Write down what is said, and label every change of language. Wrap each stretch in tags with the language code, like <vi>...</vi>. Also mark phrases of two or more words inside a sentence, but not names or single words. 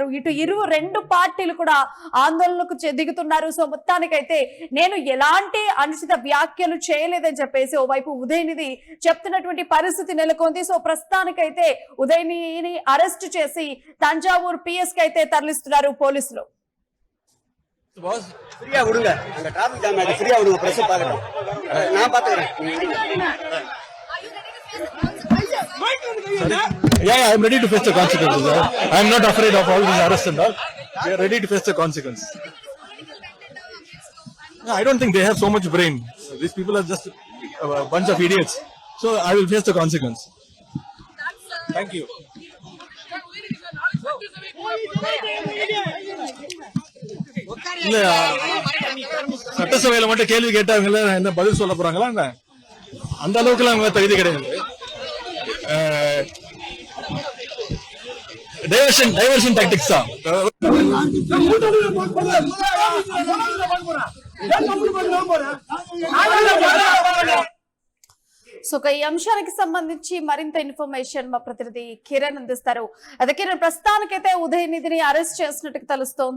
<te>ఇటు రెండు పార్టీలు కూడా ఆందోళనకు దిగుతున్నారు. సో మొత్తానికైతే నేను ఎలాంటి అనుచిత వ్యాఖ్యలు చేయలేదని చెప్పేసి ఓవైపు ఉదయనిధి చెప్తున్నటువంటి పరిస్థితి నెలకొంది. సో ప్రస్తుతానికైతే ఉదయనిధిని అరెస్ట్ చేసి తంజావూరు పిఎస్ కి అయితే తరలిస్తున్నారు పోలీసులు.</te> <ta>ஃப்ரீயா விடுங்க, அங்க</ta> <en>traffic jam</en> <ta>ஆயிடுச்சு. ஃப்ரீயா விடுங்க, பிரஸ் பார்க்கணும். நான் பாத்துக்கிறேன்.</ta> <en>Yeah, I'm ready to face the consequences. I'm not afraid of all these arrests and all. We are ready to face the consequences. No, I don't think they have so much brain. These people are just a bunch of idiots. So I will face the consequence. Thank you.</en> <ta>இல்ல சட்டசபையில மட்டும் கேள்வி கேட்டாங்கல்ல, என்ன பதில் சொல்ல போறாங்களா? என்ன அந்த அளவுக்கு எல்லாம் தகுதி கிடையாது.</ta> <en>diversion tactics</en> <ta>தான்.</ta> <te>సో ఈ అంశానికి సంబంధించి మరింత ఇన్ఫర్మేషన్ మా ప్రతినిధి కిరణ్ అందిస్తారు. అదే కిరణ్, ప్రస్తుతానికైతే ఉదయనిధిని అరెస్ట్ చేసినట్టు తెలుస్తోంది.</te>